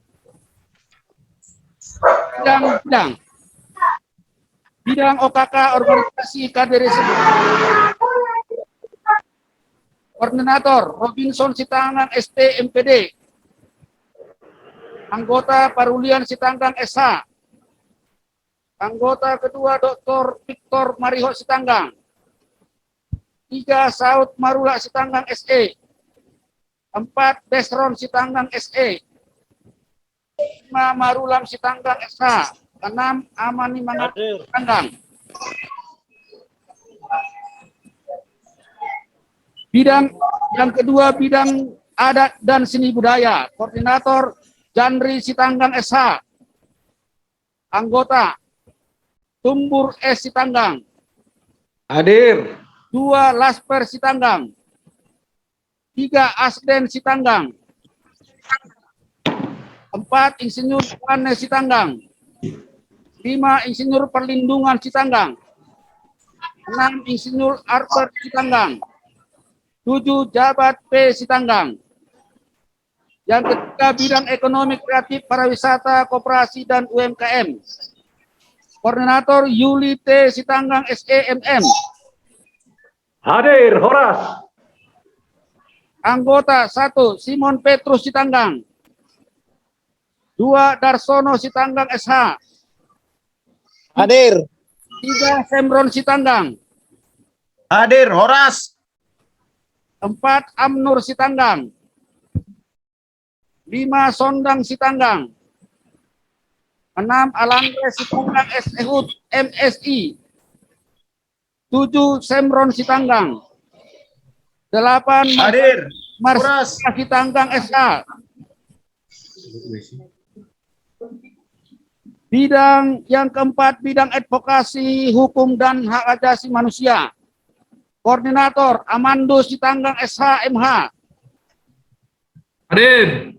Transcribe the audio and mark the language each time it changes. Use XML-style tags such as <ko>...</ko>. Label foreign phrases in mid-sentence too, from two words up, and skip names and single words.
<id>Bidang OKK Organisasi Kader Koordinator Robinson Sitanggang ST MPD. Anggota Parulian Sitanggang SH. Anggota kedua Dr. Victor Mariho Sitanggang. 3. Saud Marula Sitanggang SE. 4. Desron Sitanggang SE. 5. Marulam Sitanggang SH. 6. Amani Mangat Sitanggang. Bidang yang kedua, bidang adat dan seni budaya. Koordinator Jandri Sitanggang SH. Anggota Tumbur S Sitanggang. Hadir. 2. Lasper Sitanggang. 3. Asden Sitanggang. 4. Insinyur Ane Sitanggang. 5. Insinyur Perlindungan Sitanggang. 6. Insinyur Arbert Sitanggang. 7. Jabat P Sitanggang. Yang ketiga, bidang ekonomi kreatif, pariwisata, koperasi, dan UMKM. Koordinator Yuli T Sitanggang SEMM. Hadir. Horas. Anggota 1. Simon Petrus Sitanggang. 2. Darsono Sitanggang SH. Hadir. 3. Semron Sitanggang. Hadir. Horas. 4. Amnur Sitanggang. 5. Sondang Sitanggang. 6. Alandre Sitanggang SEHUD MSI. 7. Semron Sitanggang. 8. Hadir. Marsika Sitanggang SH. Bidang yang keempat, bidang advokasi, hukum, dan hak asasi manusia. Koordinator Amando Sitanggang SH MH. Hadir.</id>